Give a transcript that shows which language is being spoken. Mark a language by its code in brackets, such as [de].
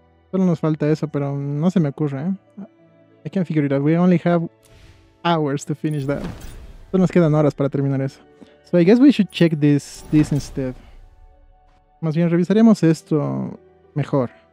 [es] Solo nos falta eso, pero no se me ocurre, ¿eh? [en] I can't figure it out. We only have hours to finish that. [es] Solo nos quedan horas para terminar eso. [en] So I guess we should check this instead. [es] Más bien, revisaremos esto mejor.